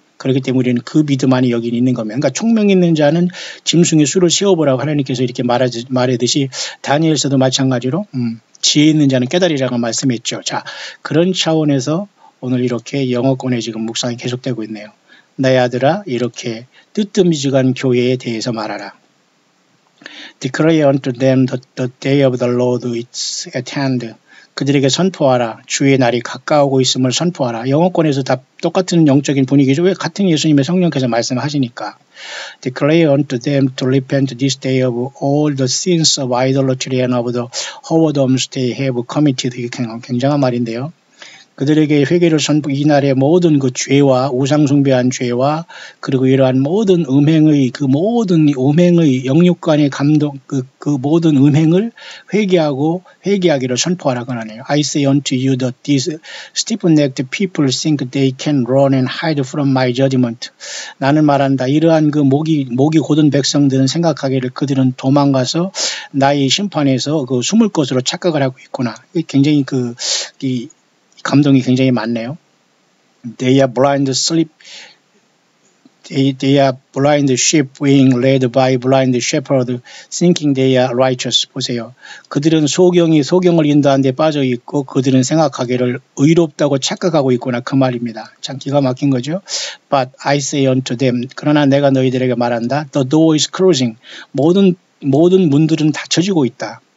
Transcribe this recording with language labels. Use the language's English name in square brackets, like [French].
[Korean] 그렇기 때문에 우리는 그 믿음 안에 여기 있는 겁니다. 그러니까 총명 있는 자는 짐승의 수를 세어보라고 하나님께서 이렇게 말하듯이 다니엘서도 마찬가지로 지혜 있는 자는 깨달으리라고 말씀했죠. 자, 그런 차원에서 오늘 이렇게 영어권에 지금 묵상이 계속되고 있네요. 나의 아들아 이렇게 뜨뜻미지근한 교회에 대해서 말하라. [English] Declare unto them the day of the Lord is at hand. [Korean] 그들에게 선포하라. 주의 날이 가까우고 있음을 선포하라. 영어권에서 다 똑같은 영적인 분위기죠. 왜 같은 예수님의 성령께서 말씀하시니까. [English] Declare unto them to repent this day of all the sins of idolatry and of the whoredoms they have committed. [Korean] 이게 굉장한 말인데요. 그들에게 회개를 선포, 이날의 모든 그 죄와 우상숭배한 죄와 그리고 이러한 모든 음행의 그 모든 음행의 영육간의 감동 그 모든 음행을 회개하기를 선포하라고 하네요. [English] I say unto you that these stiff-necked people think they can run and hide from my judgment. [Korean] 나는 말한다. 이러한 그 목이 곧은 백성들은 생각하기를 그들은 도망가서 나의 심판에서 그 숨을 것으로 착각을 하고 있구나. 굉장히 이 감동이 굉장히 많네요. [English] They are blind sleep. They are blind sheep being led by blind shepherd, thinking they are righteous. [Korean] 보세요. 그들은 소경을 인도하는 데 빠져 있고 그들은 생각하기를 의롭다고 착각하고 있구나. 그 말입니다. 참 기가 막힌 거죠. [English] But I say unto them. [Korean] 그러나 내가 너희들에게 말한다. [English] The door is closing. [Korean] 모든 문들은 닫혀지고 있다.